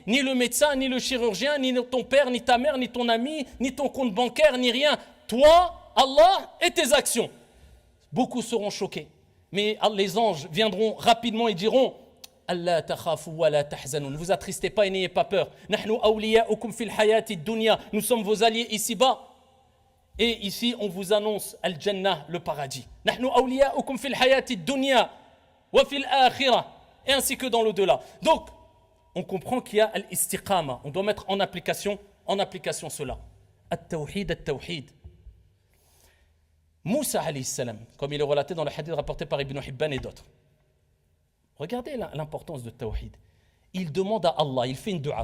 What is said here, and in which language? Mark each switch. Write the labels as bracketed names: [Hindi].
[French] Ni le médecin, ni le chirurgien, ni ton père, ni ta mère, ni ton ami, ni ton compte bancaire, ni rien. Toi, Allah et tes actions. Beaucoup seront choqués. Mais les anges viendront rapidement et diront [Arabic] ألا تخافوا ولا تحزنوا. [French] Ne vous attristez pas et n'ayez pas peur. [Arabic] نحن أولياؤكم في الحياة الدنيا. [French] Nous sommes vos alliés ici-bas. Et ici, on vous annonce Al-Jannah, le paradis. [Arabic] نحن أولياؤكم في الحياة الدنيا وفي الآخرة. [French] Et ainsi que dans l'au-delà. Donc, on comprend qu'il y a l'istiqama. On doit mettre en application cela. At-tawhid, at-tawhid. Moussa alayhi salam, comme il est relaté dans le hadith rapporté par Ibn Hibban et d'autres. Regardez l'importance de tawhid. Il demande à Allah, il fait une dua.